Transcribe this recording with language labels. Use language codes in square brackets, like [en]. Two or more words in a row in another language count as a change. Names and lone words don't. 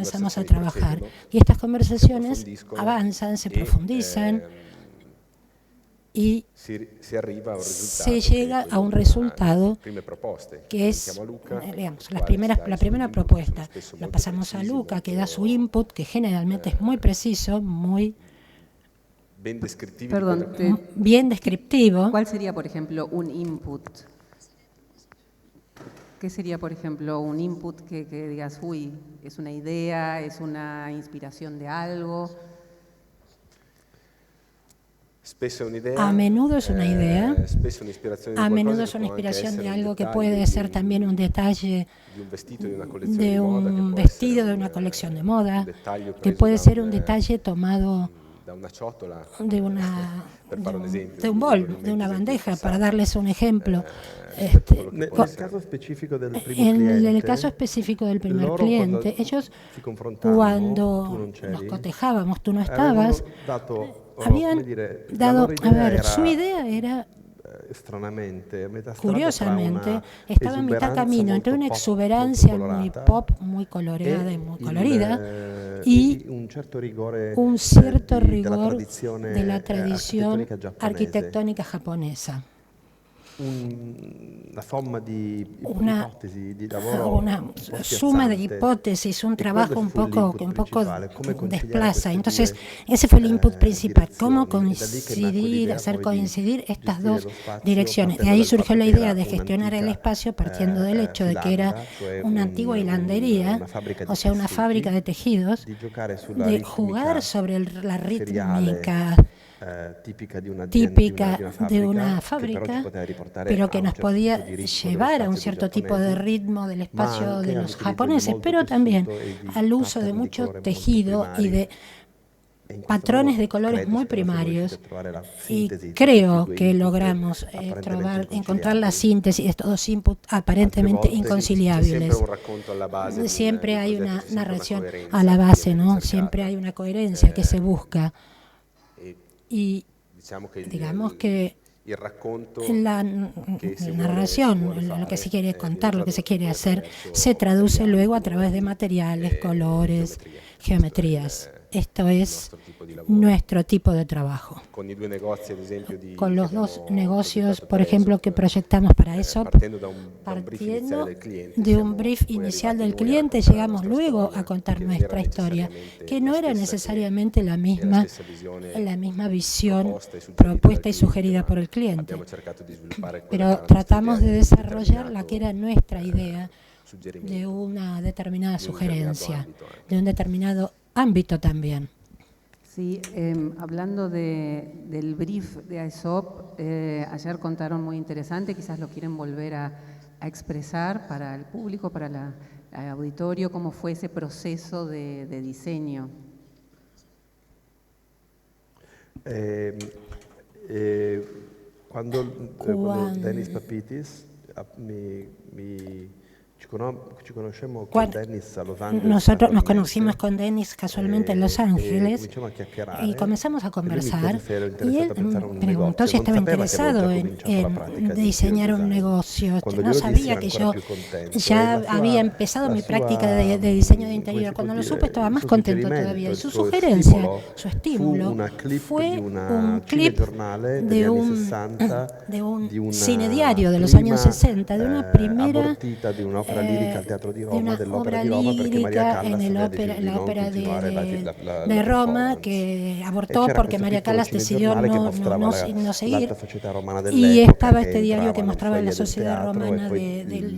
[es] comenzamos a [it] conversazioni [es] trabajar. [it] procedono, [es] Y estas [it] si [es] conversaciones [it] approfondiscono [es] avanzan, se [it] e, [es] profundizan y [it] si arriva a un [es] se [it] risultato [es] llega [it] che è [es] a un [it] quello [es] resultado [it] delle prime proposte [es] que es, [it] Iniziamo a Luca, [es] digamos, [it] il quale ci dà [es] la [it] i suoi [es] primera [it] input, [es] propuesta. [it] sono spesso [es] La [it] molto [es] pasamos a [it] precisi, [es] Luca, que da [it] molto, [es] su input, que generalmente es muy preciso, muy [it] ben descrittivi [es] Perdón, [it] di quello [es] bien descriptivo. ¿cuál sería, por ejemplo, un input? ¿Qué sería, por ejemplo, un input que digas, uy, es una idea, es una inspiración de algo? [it] spesso è un'idea, [es] A menudo es una idea, [it] spesso un'ispirazione di [es] a [it] qualcosa [es] menudo [it] che [es] es una [it] può anche [es] inspiración [it] essere [es] de [it] un [es] algo que [it] dettaglio [es] puede [it] di [es] ser también un detalle [it] di un vestito di una collezione [es] de [it] di moda, che [es] un [it] può [es] vestido [it] essere [es] de una colección de moda, [it] un dettaglio [es] que [it] preso [es] puede [it] da [es] ser un detalle tomado [it] da una ciotola, [es] de [it] per fare un esempio, [es] de un [it] mi [es] bol, [it] viene in [es] de una [it] mente [es] bandeja, [it] esempio [es] para [it] passato. [es] darles un ejemplo. [it] Rispetto a quello che Nel può essere. caso specifico del primo [es] En [it] cliente, [es] el caso específico del primer [it] loro [es] cliente, [it] quando [es] ellos [it] si confrontavano, tu [es] cuando [it] non c'eri, [es] nos cotejábamos, tú no [it] avevano [es] estabas, [it] dato, [es] habían [it] come dire, la [es] dado, [it] loro [es] a [it] idea [es] ver, [it] era, [es] su idea era, [it] stranamente, a metà strada tra [es] curiosamente, [it] una [es] estaba en mitad [it] esuberanza [es] camino entre [it] molto [es] una [it] pop, [es] exuberancia [it] molto [es] muy [it] colorata, [es] pop, muy coloreada y muy colorida, y y [it] un certo rigore [es] un cierto [it] della [es] rigor [it] tradizione [es] de la tradición [it] architettonica giapponese. [es] arquitectónica japonesa. [it] Una somma di [es] Una, [it] ipotesi di lavoro [es] una [it] un po' [es] suma de [it] spiazzante. [es] hipótesis, un [it] E [es] trabajo [it] quello [es] un [it] fu [es] poco, [it] l'input [es] que un poco [it] principale, come conciliare [es] desplaza. [it] queste [es] Entonces, [it] due, [es] ese fue el input principal, cómo [it] direzioni. E da lì che nacque [es] coincidir, [it] l'idea [es] hacer [it] poi di [es] coincidir estas [it] gestire [es] dos [it] lo spazio [es] direcciones. De [it] partendo [es] ahí [it] dal [es] surgió [it] fatto [es] la [it] che [es] idea [it] era [es] de gestionar el [it] un'antica, [es] espacio partiendo del hecho de que era [it] filanda, cioè [es] una antigua hilandería, [it] una fabbrica di [es] o sea, una [it] tessuti, [es] fábrica de tejidos, [it] di giocare sulla [es] de [it] ritmica [es] jugar sobre la [it] seriale, [es] rítmica [it] tipica di una [es] típica de [it] che però [es] una [it] ci [es] fábrica, [it] poteva riportare [es] pero [it] a [es] que [it] un [es] nos [it] certo [es] podía [it] tipo di ritmo [es] llevar a [it] dello [es] un [it] spazio [es] cierto [it] dei [es] tipo de [it] giapponesi, [es] ritmo del [it] ma [es] espacio [it] anche [es] de los [it] all'utilizzo di [es] japoneses, [it] molto [es] pero también [it] tessuto e di [es] al uso de [it] pattern di [es] mucho [it] colore molto [es] tejido y [it] primari. [es] de [it] E in questo [es] patrones [it] modo [es] de colores [it] credo [es] muy [it] spero siamo [es] primarios, [it] riusciti a trovare la [es] y [it] sintesi di [es] creo [it] questi due [es] que [it] input [es] logramos [it] apparentemente [es] encontrar la [it] inconciliabili. [es] síntesis de estos dos inputs aparentemente [it] Altre volte C'è sempre [es] inconciliables. [it] un racconto alla base [es] Siempre [it] di [es] hay [it] un [es] una [it] progetto, c'è sempre una [es] narración [it] coerenza [es] a la [it] che [es] base, [it] viene [es] ¿no? [it] cercata. [es] Siempre hay una coherencia que se busca. [it] E [es] Y [it] diciamo che [es] digamos que [it] il racconto [es] la [it] che si [es] narración, [it] vuole [es] lo que se [it] fare, [es] quiere contar, lo que se quiere [it] viene [es] hacer, [it] tradotto [es] se traduce [it] attraverso [es] luego a través de materiales, colores, geometrías. Esto es [it] nostro tipo di lavoro. [es] nuestro tipo de trabajo. [it] Con i due negozi, ad esempio, [es] Con los [it] che [es] dos [it] abbiamo [es] negocios, [it] progettato [es] por [it] per [es] ejemplo, [it] Aesop, [es] que proyectamos para ESOP, [it] partendo da un brief iniziale [es] partiendo [it] del cliente, [es] de un [it] siamo [es] brief [it] poi [es] inicial [it] arrivati [es] del [it] noi a [es] cliente, [it] raccontare la [es] llegamos [it] nostra [es] luego [it] storia, [es] a contar [it] che non era [es] nuestra historia, [it] necessariamente [es] que no [it] la [es] era [it] stessa [es] necesariamente la [it] che [es] misma, [it] stessa visione [es] la misma visión [it] proposta [es] propuesta y sugerida por el cliente. [it] abbiamo cercato di sviluppare quella che [es] Pero [it] era la nostra [es] tratamos [it] idea [es] de [it] di un [es] desarrollar la que era [it] determinato, [es] nuestra idea [it] suggerimento. [es] de una determinada De un determinado sugerencia, ámbito anche. de un determinado ámbito también. Sí, hablando del brief de Aesop, ayer contaron muy interesante, quizás lo quieren volver a expresar para el público, para el auditorio, cómo fue ese proceso de diseño. [it] Quando Dennis Papitis ci conoscemmo con [es] Cuando [it] Dennis a Los Angeles. [es] nosotros nos conocimos con Dennis casualmente en Los Ángeles [it] cominciamo a chiacchierare, [es] y comenzamos a [it] e lui mi [es] conversar [it] chiese se ero [es] y él [it] interessato a pensare a un [es] preguntó [it] negozio. [es] si estaba [it] Non sapeva che [es] interesado [it] avevo già [es] en [it] cominciato la pratica di [es] diseñar un [it] design. [es] negocio. [it] Quando [es] No [it] glielo dissi [es] sabía [it] era [es] que [it] ancora [es] yo [it] più contento. [es] ya [it] E la sua- [es] había empezado [it] la mi sua, [es] práctica de diseño de interior. [it] come si [es] Cuando [it] può [es] lo [it] dire, [es] supe estaba [it] il [es] más [it] suo [es] contento [it] suggerimento, [es] todavía. Y [it] il [es] su [it] suo [es] sugerencia, [it] stimolo [es] su estímulo, [it] fu una clip [es] fue [it] di una [es] un clip [it] cinegiornale degli [es] de [it] anni [es] un, [it] 60, [es] de un [it] di una [es] cine diario de los [it] prima, [es] años 60, de una primera [it] abortita di un'opera lirica al Teatro di [es] de [it] Roma, [es] una [it] dell'opera [es] obra [it] di Roma, perché Maria [es] lírica [it] Callas [es] en [it] aveva deciso di [es] la [it] non [es] ópera [it] continuare [es] de Roma, [it] performance. [es] que [it] E [es] abortó [it] c'era [es] porque [it] questo [es] María [it] piccolo [es] Callas decidió [it] cinegiornale che [es] no [it] mostrava [es] seguir, [it] l'alta società romana [es] y [it] dell'epoca, [es] estaba [it] che [es] este diario que [it] entrava nel [es] mostraba la [it] foyer del [es] sociedad [it] teatro, [es] romana [it] e poi [es] de la